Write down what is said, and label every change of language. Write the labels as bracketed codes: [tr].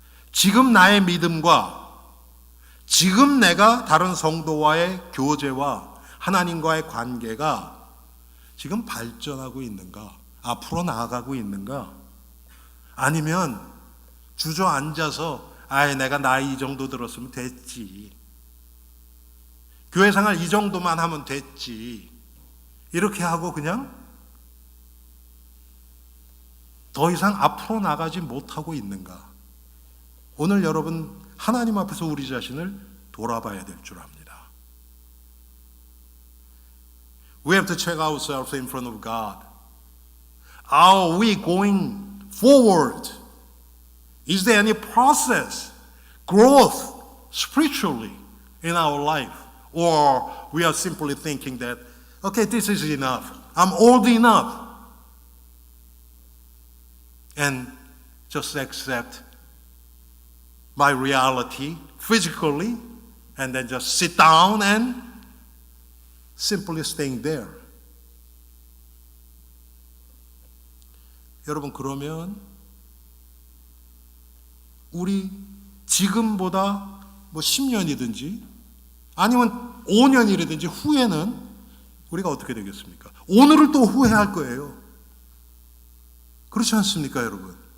[ko] 지금 나의 믿음과 지금 내가 다른 성도와의 교제와 하나님과의 관계가 지금 발전하고 있는가, 앞으로 나아가고 있는가, 아니면 주저앉아서 내가 나이 이 정도 들었으면 됐지, 교회 생활 이 정도만 하면 됐지, 이렇게 하고 그냥 더 이상 앞으로 나가지 못하고 있는가. 오늘 여러분, 하나님 앞에서 우리 자신을 돌아봐야 될 줄 압니다. [en] We have to check ourselves in front of God. Are we going forward? Is there any process, growth spiritually in our life? Or we are simply thinking that, okay, this is enough. I'm old enough. And just accept my reality physically and then just sit down and simply staying there. [ko] 여러분, 그러면 우리 지금보다 10년이든지 아니면 5년이라든지 후에는 우리가 어떻게 되겠습니까? 오늘을 또 후회할 거예요. 그렇지 않습니까, 여러분?